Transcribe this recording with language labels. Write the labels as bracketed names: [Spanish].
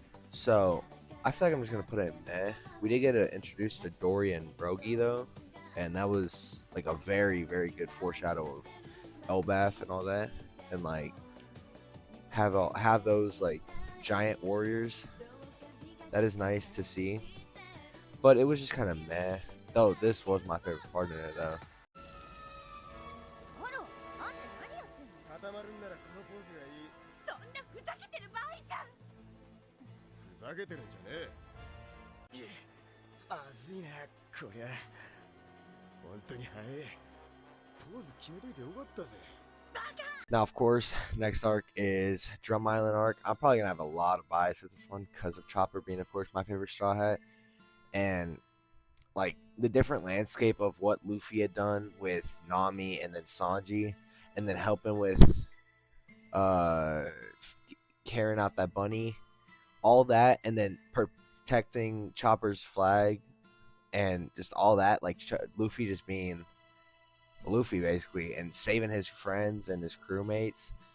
[English] So I feel like I'm just gonna put it in meh. We did get introduced to Dory and Brogy though, and that was like a very, very good foreshadow of Elbaf and all that, and have those giant warriors. That is nice to see, but it was just kind of meh. Though this was my favorite part in it though. [Japanese] な。ゾロ、あんた何やってんの。固まるんならこのポーズがいい。そんなふざけてる場合じゃん。ふざけてるんじゃねえ。まずいな、こりゃ。本当に早い。ポーズ決めといてよかったぜ。 [English] Now, of course, next arc is Drum Island arc. I'm probably gonna have a lot of bias with this one because of Chopper being, of course, my favorite Straw Hat, and the different landscape of what Luffy had done with Nami and then Sanji, and then helping with uh carrying out that bunny, all that, and then protecting Chopper's flag, and just all that, Luffy just being Luffy basically, and saving his friends and his crewmates,